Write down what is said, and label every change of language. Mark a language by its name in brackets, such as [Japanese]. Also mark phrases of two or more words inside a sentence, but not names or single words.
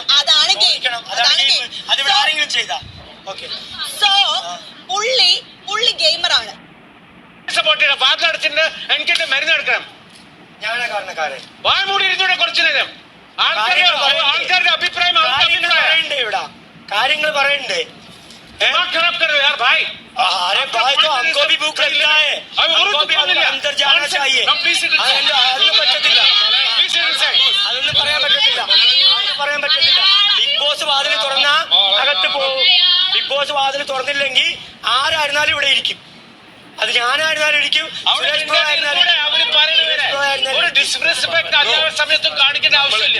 [Malayalam] അതാണ് ഗെയിം. സോ പുള്ളി ഗെയിമറാണ്. എനിക്ക് മരുന്ന് എടുക്കണം. ഞാനാ കാരണക്കാരൻ. വായ മൂടി ഇരുന്നൂടെ കുറച്ചു നേരം. ആൾക്കാരുടെ അഭിപ്രായം കാര്യങ്ങൾ പറയണ്ടേ? [Hindi] खराब कर रहे हो यार भाई. अरे भाई तो हमको भी भूख लगता है, हमको भी अंदर जाना चाहिए. [Malayalam] അതൊന്നും പറ്റത്തില്ല, അതൊന്നും പറയാൻ പറ്റത്തില്ല. ബിഗ് ബോസ് വാതിൽ തുറന്നാ അകത്ത് പോകും. ബിഗ് ബോസ് വാതിൽ തുറന്നില്ലെങ്കിൽ ആരായിരുന്നാലും ഇവിടെ ഇരിക്കും. അത് ഞാനായിരുന്നാലും ഇരിക്കും, സമയത്തും കാണിക്കേണ്ട ആവശ്യമില്ല.